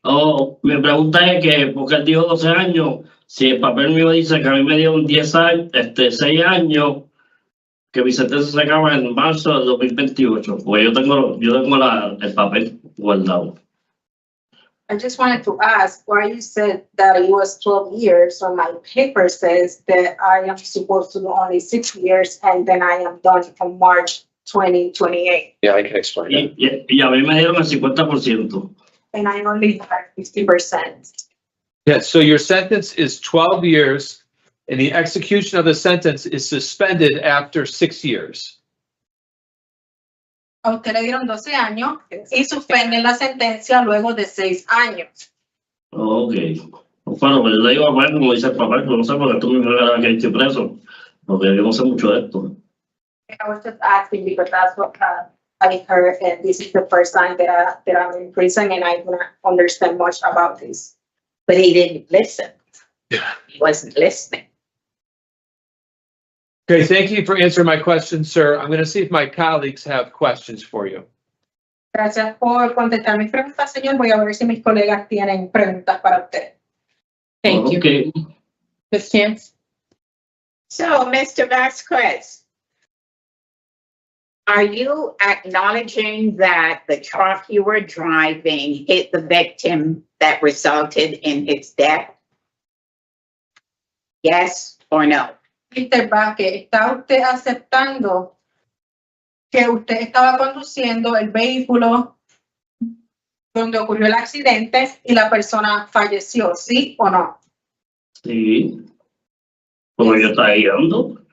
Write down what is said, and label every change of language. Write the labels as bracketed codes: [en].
[es] Oh, mi pregunta es que, porque él dijo 12 años, si el papel mío dice que a mí me dieron 10 años, 6 años, que mi sentencia se acaba en marzo del 2028, pues yo tengo el papel guardado. [en] I just wanted to ask why you said that it was 12 years. So my paper says that I am supposed to do only 6 years and then I am done on March 2028. Yeah, I can explain that. [es] Y a mí me dieron el 50%. [en] And I only have 50%. Yeah, so your sentence is 12 years and the execution of the sentence is suspended after 6 years. [es] A usted le dieron 12 años y suspenden la sentencia luego de 6 años. Ok. Bueno, pues yo le digo a papá, como dice el papá, pero no sé por qué tú me regalas que estoy preso, porque yo no sé mucho de esto. [en] I was just asking because that's what I heard, and this is the first time that I'm in prison and I don't understand much about this. But he didn't listen. Yeah. He wasn't listening. Okay, thank you for answering my question, sir. I'm going to see if my colleagues have questions for you. [es] Gracias por contestar mis preguntas, señor. Voy a ver si mis colegas tienen preguntas para usted. [en] Thank you. Okay. Ms. Chance? So, Mr. Vazquez, are you acknowledging that the truck you were driving hit the victim that resulted in his death? Yes or no? Mr. [es] Vazquez, ¿está usted aceptando que usted estaba conduciendo el vehículo donde ocurrió el accidente y la persona falleció, sí o no? Sí. Como yo estaba guiando,